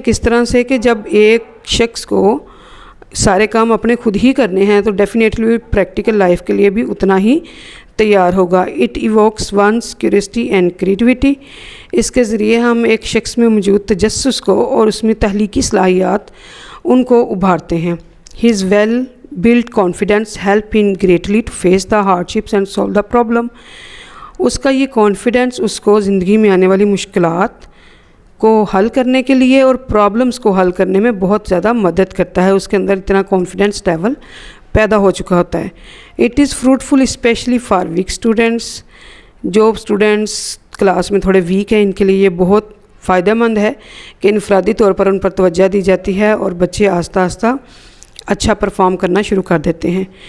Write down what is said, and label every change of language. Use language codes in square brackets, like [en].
[ur] کس طرح سے کہ جب ایک شخص کو سارے کام اپنے خود ہی کرنے ہیں تو ڈیفینیٹلی پریکٹیکل لائف کے لیے بھی اتنا ہی تیار ہوگا. [en] It evokes one's curiosity and creativity. [ur] اس کے ذریعے ہم ایک شخص میں موجود تجسس کو اور اس میں تخلیقی صلاحیات ان کو ابھارتے ہیں. [en] His will build confidence help in greatly to face the hardships and solve the problem. [ur] اس کا یہ کانفیڈنس اس کو زندگی میں آنے والی مشکلات کو حل کرنے کے لیے اور پرابلمس کو حل کرنے میں بہت زیادہ مدد کرتا ہے. اس کے اندر اتنا کانفیڈنس لیول پیدا ہو چکا ہوتا ہے. [en] It is fruitful especially for weak students. [ur] جو اسٹوڈنٹس کلاس میں تھوڑے ویک ہیں ان کے لیے یہ بہت فائدہ مند ہے کہ انفرادی طور پر ان پر توجہ دی جاتی ہے اور بچے آہستہ آہستہ اچھا پرفارم کرنا شروع کر دیتے ہیں.